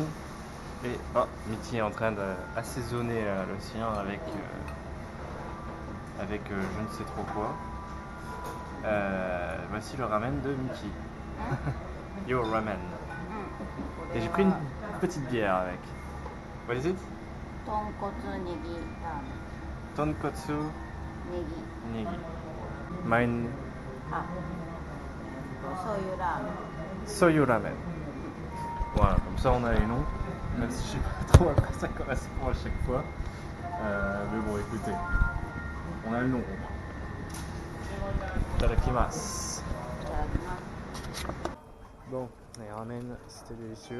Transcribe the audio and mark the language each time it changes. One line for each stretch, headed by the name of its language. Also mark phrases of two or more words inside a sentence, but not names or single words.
French: Et oh, Mitty est en train d'assaisonner le sien avec je ne sais trop quoi. Voici le ramen de Mitty. Yo ramen. Et j'ai pris une petite bière avec.
English: What is it?
Japanese: とんこつねぎラーメン. Tonkotsu Negi. negi. Mine. Ah. 醤油ラーメン. 醤油ラーメン.
French: Voilà, comme ça on a les noms. Même si je sais pas trop à quoi ça correspond à chaque fois. Mais bon, écoutez, on a le nom. Itadakimasu. Bon, les ramen, c'était délicieux.